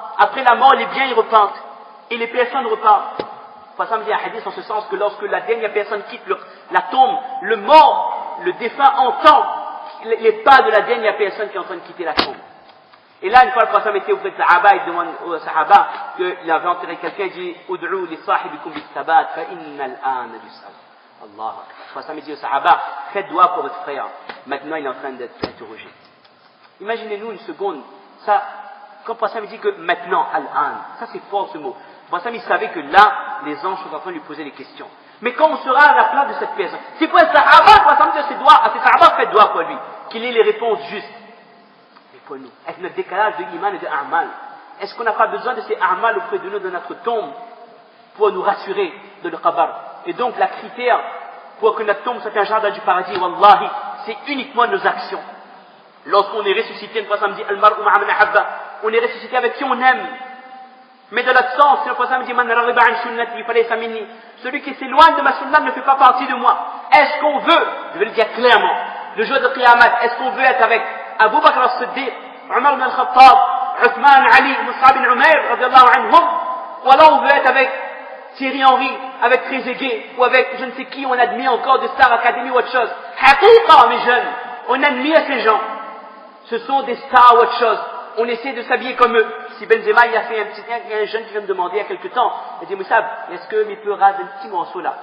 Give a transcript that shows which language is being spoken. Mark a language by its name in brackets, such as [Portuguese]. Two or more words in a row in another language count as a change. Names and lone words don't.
[French] Après la mort, les biens ils repartent. Et les personnes repartent. Ça me dit un hadith en ce sens que lorsque la dernière personne quitte la tombe, le mort, le défunt entend les pas de la dernière personne qui est en train de quitter la tombe. Et là, une fois le prophète était auprès de Sahaba, il demande aux Sahaba qu'il avait enterré quelqu'un, il dit « [Arabic] ادعوا لصاحبكم بالثبات فإن الآن يسأل [French] » Allah. Le prophète dit aux Sahaba « Faites dua pour votre frère. Maintenant, il est en train d'être interrogé. » Imaginez-nous une seconde, ça, quand le prophète dit que maintenant, al-an, ça c'est fort ce mot. Le prophète il savait que là, les anges sont en train de lui poser des questions. Mais quand on sera à la place de cette personne, c'est pour un Sahaba, le prophète dit à ses Sahaba, faites dua pour lui, qu'il ait les réponses justes. Pour nous, avec notre décalage de iman et de a'mal, est-ce qu'on n'a pas besoin de ces a'mal auprès de nous, de notre tombe, pour nous rassurer de le qabr? Et donc, la critère pour que notre tombe soit un jardin du paradis, wallahi, c'est uniquement nos actions. Lorsqu'on est ressuscité, le prophète dit, [Arabic] المرء مع من أحب, [French] on est ressuscité avec qui on aime. Mais de l'autre sens, le prophète dit, [Arabic] من رغب عن سنتي فليس مني, [French] celui qui s'éloigne de ma sunna ne fait pas partie de moi. Est-ce qu'on veut, je vais le dire clairement, le jour de Qiyamah, est-ce qu'on veut être avec Abu Bakr al-Siddiq, Omar ibn al-Khattab, Uthman, Ali, Mus'ab ibn Umayr, [Arabic] رضي الله عنهم, [French] ou alors on veut être avec Thierry Henry, avec Trezeguet, ou avec je ne sais qui, on admire encore de Star Academy ou autre chose. Haqiqa, mes jeunes, on admire ces gens. Ce sont des stars ou autre chose. On essaie de s'habiller comme eux. Si Benzema, il y a un jeune qui vient me demander il y a quelque temps, il dit, Moussab, est-ce que il peut raser un petit morceau là?